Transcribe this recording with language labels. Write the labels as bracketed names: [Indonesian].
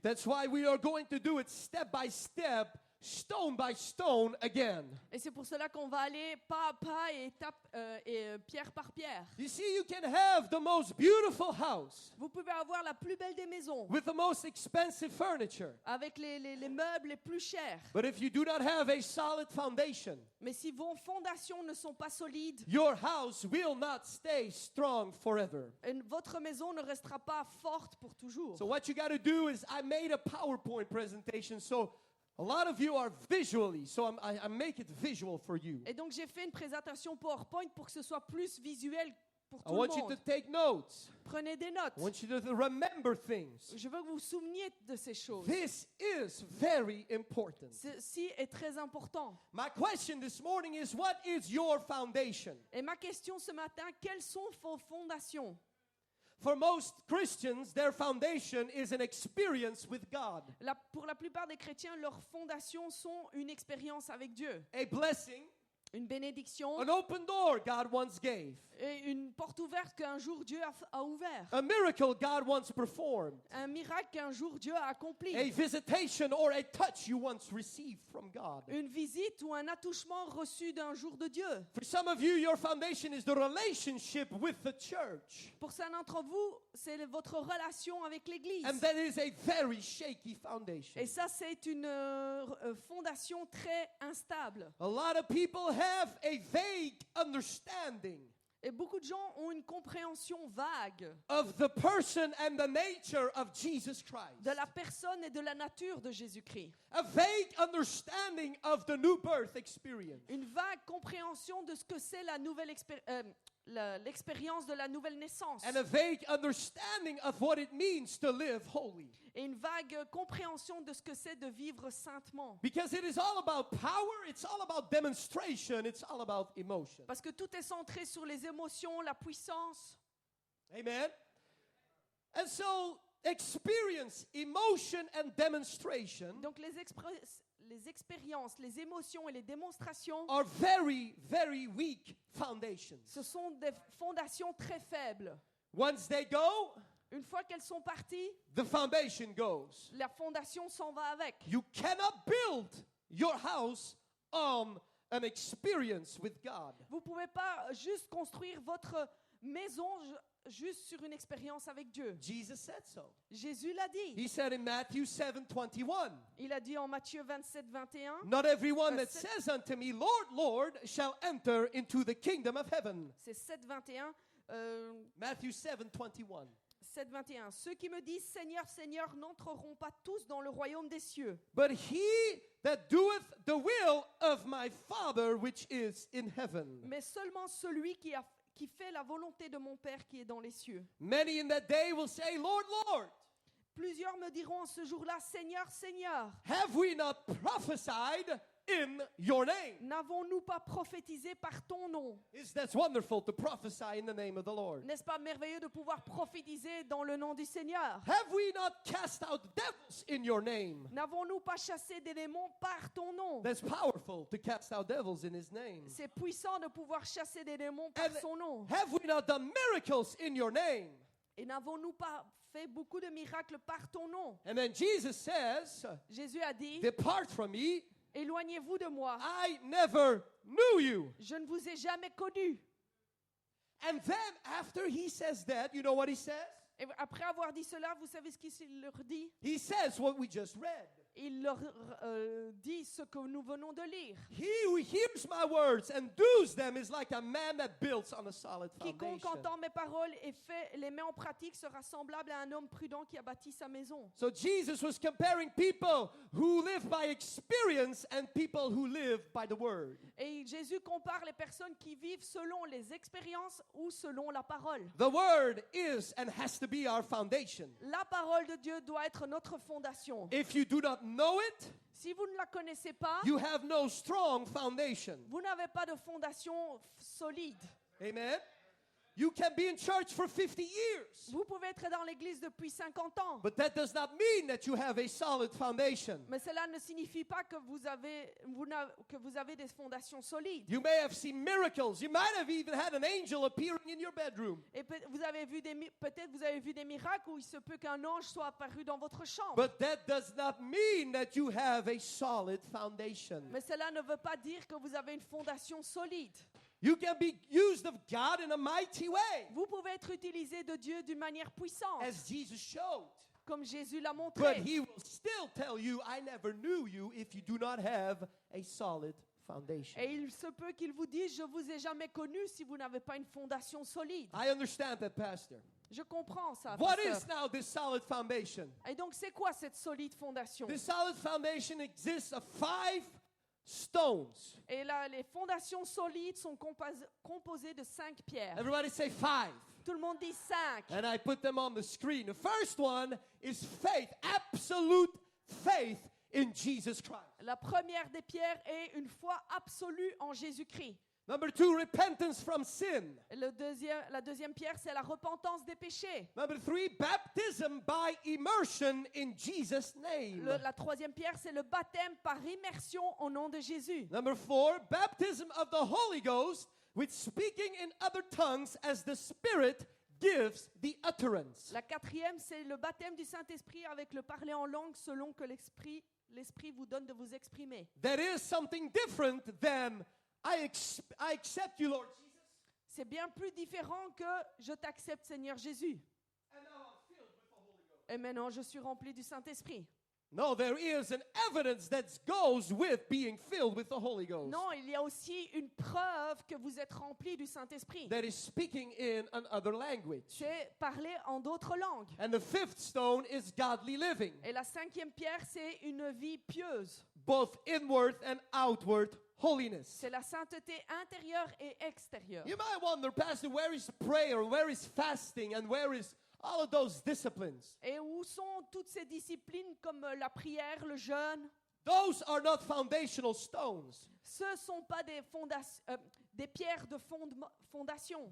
[English] That's why we are going to do it step by step stone by stone again. [French] Et c'est pour cela qu'on va aller pas à pas et pierre par pierre. [English] You see, you can have the most beautiful house [French] Vous pouvez avoir la plus belle des maisons, [English] with the most expensive furniture. [French] avec les meubles les plus chers. [English] But if you do not have a solid foundation, [French] Mais si vos fondations ne sont pas solides, [English] your house will not stay strong forever. [French] votre maison ne restera pas forte pour toujours. [English] So what you got to do is, I made a PowerPoint presentation, so a lot of you are visually, so I make it visual for you. [French] Et donc j'ai fait une présentation PowerPoint pour que ce soit plus visuel pour [English] I [French] tout le [English] want you to [French] monde. [English] take notes. [French] Prenez des notes. [English] I want you to remember things. [French] Je veux que vous vous souveniez de ces choses. [English] This is very important. [French] Ceci est très important. [English] My question this morning is, what is your foundation? [French] Et ma question ce matin, quelles sont vos fondations? [English] For most Christians, their foundation is an experience with God, [French] Pour la plupart des chrétiens, leurs fondations sont une expérience avec Dieu, [English] a blessing, [French] une bénédiction [English] an open door God once gave, [French] et une porte ouverte qu'un jour Dieu a ouvert, [English] a miracle God once performed, [French] un miracle qu'un jour Dieu a accompli, [English] a visitation or a touch you once received from God. [French] une visite ou un attouchement reçu d'un jour de Dieu. [English] For some of you, your foundation is the relationship with the church. [French] Pour certains d'entre vous, c'est votre relation avec l'Église. [English] And that is a very shaky foundation. [French] Et ça, c'est une fondation très instable. [English] A lot of people have a vague understanding [French] Et beaucoup de gens ont une compréhension vague [English] of the person and the nature of Jesus Christ. [French] de la personne et de la nature de Jésus-Christ. [English] A vague understanding of the new birth experience. [French] Une vague compréhension de ce que c'est la nouvelle l'expérience de la nouvelle naissance. [English] And a vague understanding of what it means to live holy. [French] Et une vague compréhension de ce que c'est de vivre saintement. [English] Because it is all about power, it's all about demonstration, it's all about emotion. [French] Parce que tout est centré sur les émotions, la puissance. [English] Amen. And so, experience, emotion, and demonstration [French] Donc les expériences, les émotions et les démonstrations, [English] are very, very weak foundations. [French] ce sont des fondations très faibles. [English] Once they go, [French] Une fois qu'elles sont parties, [English] the foundation goes. [French] la fondation s'en va avec. [English] You cannot build your house on an experience with God. [French] Vous ne pouvez pas juste construire votre maison juste sur une expérience avec Dieu. [English] Jesus said so. [French] Jésus l'a dit. [English] He said in Matthew 7:21, [French] Il a dit en Matthieu 27, 21, [English] not everyone that [French] Verset- [English] says unto me, Lord, Lord, shall enter into the kingdom of heaven. [French] c'est 7, 21, [English] Matthew 7:21. [French] 7, 21. Ceux qui me disent Seigneur, Seigneur n'entreront pas tous dans le royaume des cieux, [English] But he that doeth the will of my Father which is in heaven. [French] mais seulement celui qui fait la volonté de mon Père qui est dans les cieux. [English] Many in that day will say, Lord, Lord, [French] Plusieurs me diront en ce jour-là, Seigneur, Seigneur, [English] have we not prophesied in your name? [French] n'avons-nous pas prophétisé par ton nom? [English] Is that wonderful to prophesy in the name of the Lord? [French] N'est-ce pas merveilleux de pouvoir prophétiser dans le nom du Seigneur? [English] Have we not cast out devils in your name? [French] N'avons-nous pas chassé des démons par ton nom? [English] That's powerful to cast out devils in his name. [French] C'est puissant de pouvoir chasser des démons par [English] And [French] son nom. [English] have we not done miracles in your name? [French] Et n'avons-nous pas fait beaucoup de miracles par ton nom? [English] And then Jesus says, [French] Jésus a dit, [English] depart from me, [French] éloignez-vous de moi. [English] I never knew you. [French] Je ne vous ai jamais connu. [English] And then after he says that, you know what he says? [French] Et après avoir dit cela, vous savez ce qu'il leur dit? [English] He says what we just read. [French] Il leur dit ce que nous venons de lire. [English] He who hears my words and does them is like a man that builds on a solid [French] Quiconque [English] foundation. [French] entend mes paroles et les met en pratique sera semblable à un homme prudent qui a bâti sa maison. [English] So Jesus was comparing people who live by experience and people who live by the word. [French] Et Jésus compare les personnes qui vivent selon les expériences ou selon la parole. [English] The word is and has to be our foundation. [French] La parole de Dieu doit être notre fondation. [English] If you do not know it, [French] Si vous ne la connaissez pas, [English] you have no strong foundation. [French] vous n'avez pas de fondation solide. [English] Amen. You can be in church for 50 years. [French] Vous pouvez être dans l'église depuis 50 ans. [English] But that does not mean that you have a solid foundation. [French] Mais cela ne signifie pas que vous avez des fondations solides. [English] You may have seen miracles. You might have even had an angel appearing in your bedroom. [French] Et peut-être vous avez vu des miracles où il se peut qu'un ange soit apparu dans votre chambre. [English] But that does not mean that you have a solid foundation. [French] Mais cela ne veut pas dire que vous avez une fondation solide. [English] You can be used of God in a mighty way, [French] Vous pouvez être utilisé de Dieu d'une manière puissante, [English] as Jesus showed. [French] comme Jésus l'a [English] But [French] montré. [English] he will still tell you, I never knew you if you do not have a solid foundation. [French] Et il se peut qu'il vous dise, je vous ai jamais connu si vous n'avez pas une fondation solide. [English] I understand that, Pastor. [French] Je comprends ça, [English] What [French] pasteur. [English] is now this solid foundation? [French] Et donc, c'est quoi cette solide fondation? [English] This solid foundation exists of 5 stones. [French] Et là, les fondations solides sont composées de 5 pierres. [English] Everybody say 5. [French] Tout le monde dit 5. [English] And I put them on the screen. The first one is faith, absolute faith in Jesus Christ. [French] La première des pierres est une foi absolue en Jésus-Christ. [English] Number 2, repentance from sin. [French] Et la deuxième pierre, c'est la repentance des péchés. [English] Number 3, baptism by immersion in Jesus' name. [French] La troisième pierre, c'est le baptême par immersion au nom de Jésus. [English] Number 4, baptism of the Holy Ghost with speaking in other tongues as the Spirit gives the utterance. [French] La quatrième, c'est le baptême du Saint-Esprit avec le parler en langue selon que l'Esprit vous donne de vous exprimer. [English] That is something different than I accept you, Lord Jesus. [French] C'est bien plus différent que je t'accepte, Seigneur Jésus. [English] And now I'm filled with the Holy Ghost. [French] Et maintenant, je suis rempli du Saint-Esprit. [English] No, there is an evidence that goes with being filled with the Holy Ghost. [French] Non, il y a aussi une preuve que vous êtes rempli du Saint-Esprit. [English] That is speaking in another language. [French] C'est parler en d'autres langues. [English] And the 5th stone is godly living, [French] Et la cinquième pierre, c'est une vie pieuse. [English] both inward and outward holiness. [French] C'est la sainteté intérieure et extérieure. [English] You might wonder, Pastor, where is prayer, where is fasting, and where is all of those disciplines? [French] Et où sont toutes ces disciplines comme la prière, le jeûne? [English] Those are not foundational stones. [French] Ce ne sont pas des pierres de fondation.